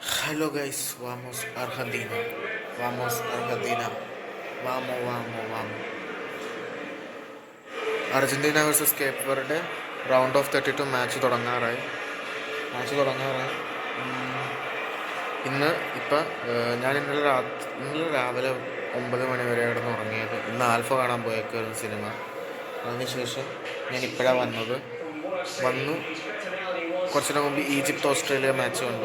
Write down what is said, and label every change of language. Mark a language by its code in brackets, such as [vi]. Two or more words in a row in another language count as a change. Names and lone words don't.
[en] Hello guys, [es] vamos Argentina. Vamos Argentina. Vamos, vamos, vamos. [ml] അർജന്റീന വേഴ്സസ് കേപ്പ് വെർഡെ [en] round of 32 match [ml] തുടങ്ങാറായി. ഇന്ന് ഇപ്പം ഞാൻ ഇന്നലെ രാവിലെ 9 മണി വരെ കിടന്ന് ഉറങ്ങിയത്. ഇന്ന് ആൽഫ കാണാൻ പോയേക്കായിരുന്നു സിനിമ. അതിനുശേഷം ഞാൻ ഇപ്പോഴാണ് വന്നു കുറച്ചിന് മുമ്പ് ഈജിപ്ത് ഓസ്ട്രേലിയ മാച്ച് കണ്ടു.